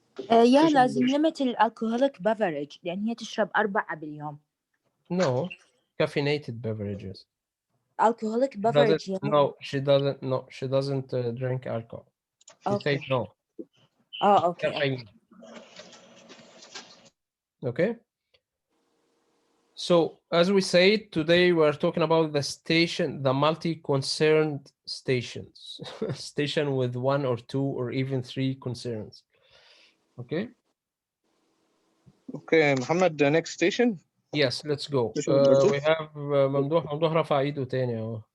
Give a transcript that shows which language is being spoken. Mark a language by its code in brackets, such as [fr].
[ar] يا لازم limit الالكوهوليك beverage لأن هي تشرب 4 باليوم. [en] No, caffeinated beverages. Alcoholic beverage. No, she doesn't. No, she doesn't drink alcohol. She said no. Oh, okay. Caffeine. Okay. So as we said, today we're talking about the multi-concerned stations, station with 1 or 2 or even 3 concerns. Okay. Okay, Muhammad, the next station. Yes, let's go. We have [ar] ممدوح رفع ايده تاني اهو.